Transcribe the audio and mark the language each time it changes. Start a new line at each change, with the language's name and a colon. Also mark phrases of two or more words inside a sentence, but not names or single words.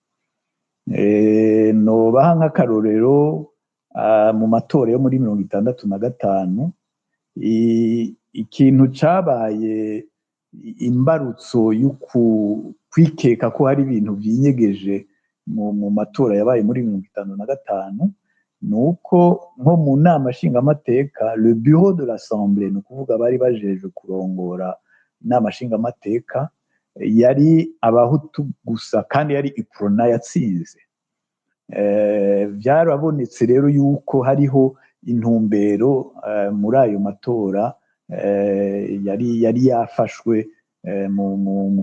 Rundi: nobaha nk'akarorero mu matora yo muri 1965 ikintu cabaye imbarutso kwikeka ko hari ibintu vyinyegeje mu matora yabaye muri 1955 nuko nko mu nama nshingamateka
French: le bureau de l'assemblée
Rundi: ni ukuvuga bari bajeje kurongora inama nshingamateka yari abahutu gusa kandi yari iprona yatsinze byarabonetse rero yuko hariho intumbero muri ayo matora yari yafashwe mu